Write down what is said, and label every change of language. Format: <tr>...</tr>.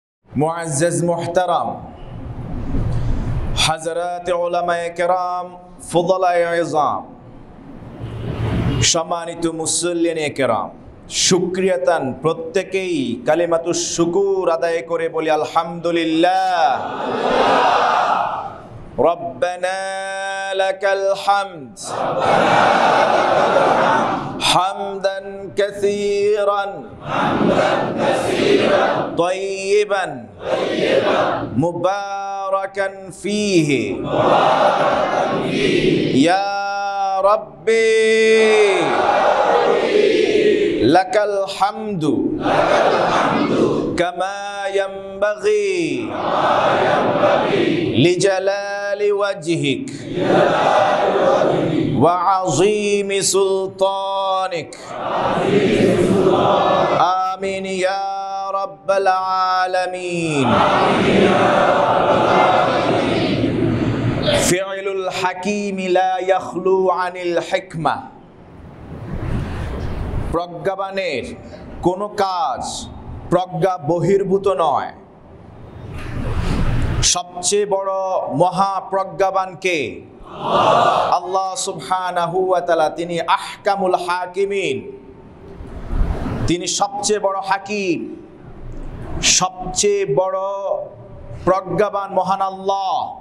<bn>মুআজ্জাজ মুহতারাম হযরত উলামায়ে কেরাম ফুদালায়ে ইজাম সম্মানিত মুসল্লিনে কেরাম, শুকরিয়াতান প্রত্যেকেই কালিমাতুশ শুকুর আদায় করে বলি আলহামদুলিল্লাহ।</bn> <ar>রব্বানা লাকাল হামদ হামদান কাসীরান طيبا مباركا فيه يا ربي لك الحمد كما ينبغي لجلال وجهك وعظيم سلطانك آمين يا رب العالمين। فعل الحكيم لا يخلو عن الحكمة।</ar> <bn>প্রজ্ঞাবানের কোনো কাজ প্রজ্ঞা বহির্ভূত নয়। সবচেয়ে বড় মহাপ্রজ্ঞাবান কে? আল্লাহ সুবহানাহু ওয়া তাআলা। তিনি আহকামুল হাকিমিন, তিনি সবচেয়ে বড় হাকিম, সবচেয়ে বড় প্রজ্ঞাবান মহান আল্লাহ।</bn>